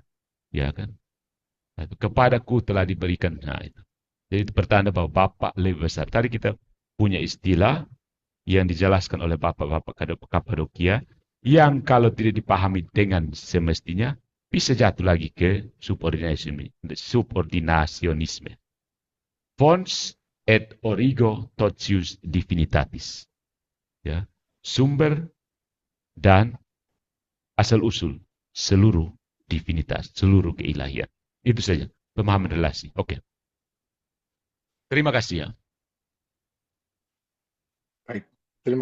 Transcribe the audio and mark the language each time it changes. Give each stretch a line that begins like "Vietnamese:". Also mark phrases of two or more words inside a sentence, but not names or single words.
Indonesian: Ya kan? Kepadaku telah diberikan. Nah, itu. Jadi itu pertanda bahwa Bapak lebih besar. Tadi kita punya istilah yang dijelaskan oleh Bapak-Bapak Kapadokia, yang kalau tidak dipahami dengan semestinya, bisa jatuh lagi ke subordinasionisme.
Latin: Fons et origo totius divinitatis.
Indonesian: Ya, sumber dan asal-usul seluruh divinitas, seluruh keilahian. Itu saja pemahaman relasi. Oke. Terima kasih ya. Baik. Terima